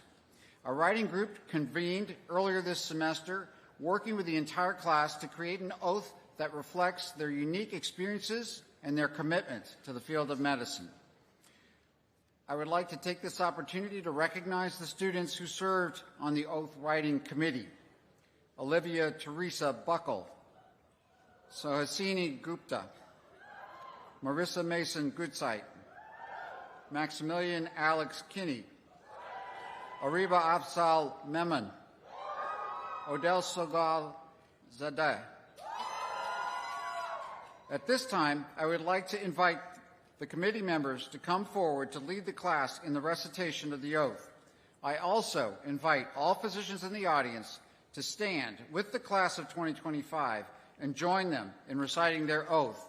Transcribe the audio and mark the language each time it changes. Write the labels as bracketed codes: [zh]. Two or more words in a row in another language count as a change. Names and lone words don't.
[en] A writing group convened earlier this semester, working with the entire class to create an oath that reflects their unique experiences and their commitment to the field of medicine. I would like to take this opportunity to recognize the students who served on the oath writing committee. Olivia Teresa Buckle, Sohasini Gupta, Marissa Mason Goodsight, Maximilian Alex Kinney, Ariba Afzal Memon, Odell Sogal Zadeh. At this time, I would like to invite the committee members to come forward to lead the class in the recitation of the oath. I also invite all physicians in the audience to stand with the class of 2025 and join them in reciting their oath.